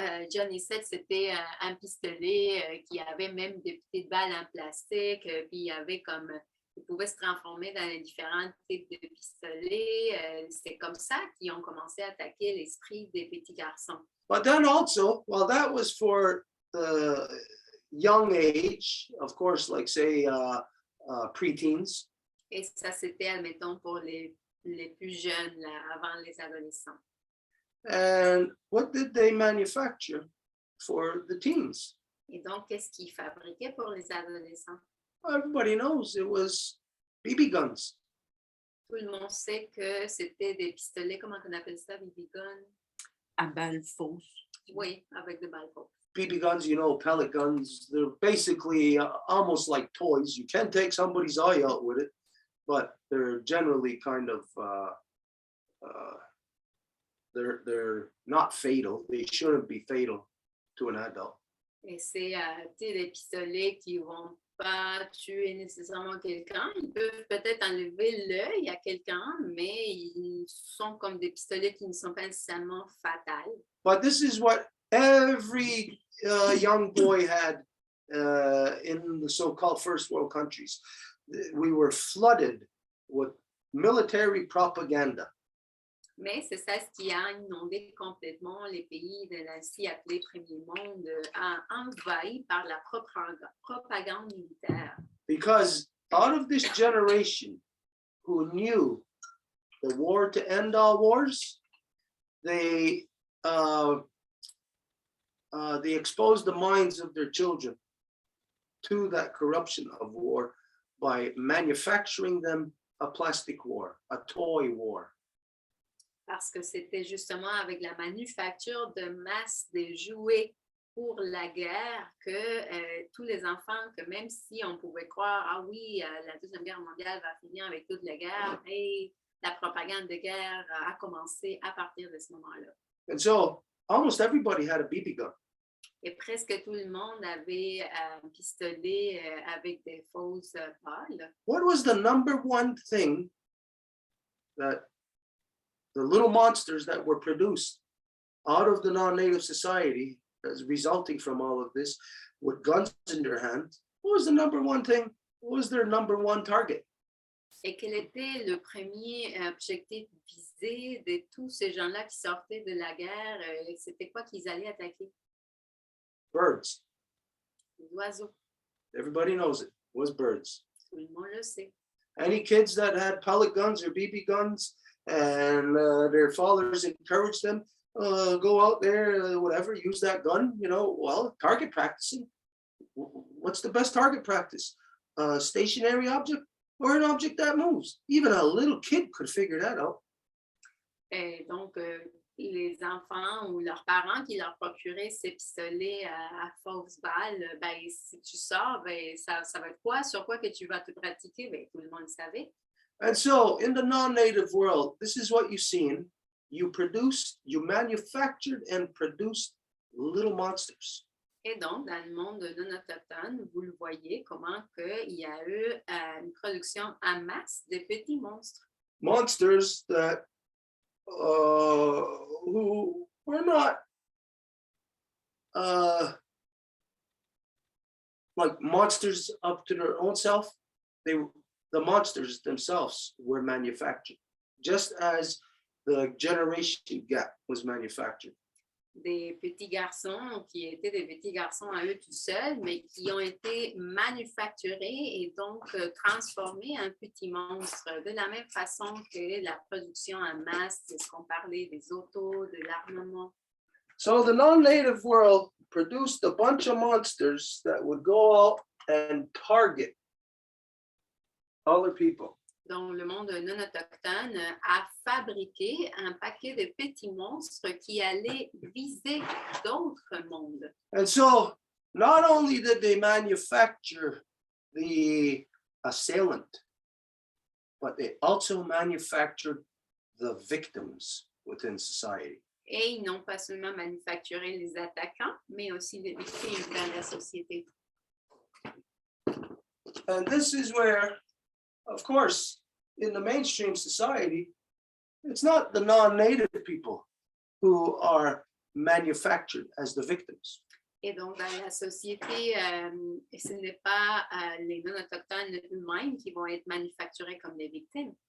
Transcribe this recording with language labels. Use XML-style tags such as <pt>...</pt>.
<fr>Johnny 7, c'était un pistolet qui avait même des petites balles en plastique, puis il y avait comme, il pouvait se transformer dans les différents types de pistolets. C'est comme ça qu'ils ont commencé à attaquer l'esprit des petits garçons.</fr> <en>But then also, well, that was for the young age, of course, like say preteens.</en> <fr>Et ça, c'était, admettons, pour les plus jeunes, là, avant les adolescents.</fr> <en>And what did they manufacture for the teens?</en> <fr>Et donc, qu'est-ce qu'ils fabriquaient pour les adolescents?</fr> <en>Everybody knows it was BB guns.</en> <fr>Tout le monde sait que c'était des pistolets, comment on appelle ça, BB gun? À balles fausses. Oui, avec des balles fausses.</fr> <en>BB guns, you know, pellet guns, they're basically almost like toys. You can take somebody's eye out with it, but they're generally kind of, they're not fatal. They shouldn't be fatal to an adult.</en> <fr>Et c'est des pistolets qui vont pas tuer nécessairement quelqu'un. Ils peuvent peut-être enlever l'œil à quelqu'un, mais ils sont comme des pistolets qui ne sont pas nécessairement fatals.</fr> <en>But this is what every young boy had in the so-called first world countries. We were flooded with military propaganda.</en> <fr>Mais c'est ça ce qui a inondé complètement les pays de l'ainsi appelé Premier Monde, envahis par la propagande militaire.</fr> <en>Because out of this generation who knew the war to end all wars, they exposed the minds of their children to that corruption of war by manufacturing them a plastic war, a toy war.</en> <fr>Parce que c'était justement avec la manufacture de masse des jouets pour la guerre que tous les enfants, que même si on pouvait croire, ah oui, la Deuxième Guerre mondiale va finir avec toute la guerre, et la propagande de guerre a commencé à partir de ce moment-là.</fr> <en>And so almost everybody had a BB gun.</en> <fr>Et presque tout le monde avait un pistolet avec des fausses balles.</fr> <en>What was the number one thing that the little monsters that were produced out of the non-native society as resulting from all of this with guns in their hands? What was the number one thing? What was their number one target?</en> <fr>Et quel était le premier objectif visé de tous ces gens-là qui sortaient de la guerre? C'était quoi qu'ils allaient attaquer?</fr> <en>Birds.</en> <fr>Les oiseaux.</fr> <en>Everybody knows it. It was birds.</en> <fr>Tout le monde le sait.</fr> <en>Any kids that had pellet guns or BB guns and their fathers encouraged them, go out there, whatever, use that gun, well, target practicing. What's the best target practice? A stationary object or an object that moves? Even a little kid could figure that out.</en> <fr>Et donc, les enfants ou leurs parents qui leur procuraient ces pistolets à fausses balles, ben, si tu sors, ben, ça va être quoi? Sur quoi que tu vas te pratiquer? Ben, tout le monde le savait.</fr> <en>And so in the non-native world, this is what you've seen. You manufactured and produced little monsters.</en> <fr>Et donc, dans le monde non autochtone, vous le voyez, comment il y a eu une production en masse de petits monstres.</fr> <en>Monsters that who were not like monsters up to their own self. The monsters themselves were manufactured, just as the generation gap was manufactured.</en> <fr>Des petits garçons qui étaient des petits garçons à eux tout seuls, mais qui ont été manufacturés et donc transformés en petits monstres, de la même façon que la production en masse, de ce qu'on parlait des autos, de l'armement.</fr> <en>So the non-native world produced a bunch of monsters that would go out and target other people.</en> <fr>Donc, le monde non autochtone a fabriqué un paquet de petits monstres qui allaient viser d'autres mondes.</fr> <en>And so not only did they manufacture the assailant, but they also manufactured the victims within society.</en> <fr>Et ils n'ont pas seulement manufacturé les attaquants, mais aussi les victimes dans la société.</fr> <en>And this is where, of course, in the mainstream society, it's not the non-native people who are manufactured as the victims.</en> <fr>Et donc, dans la société, ce n'est pas les non-autochtones eux-mêmes qui vont être manufacturés comme des victimes.</fr>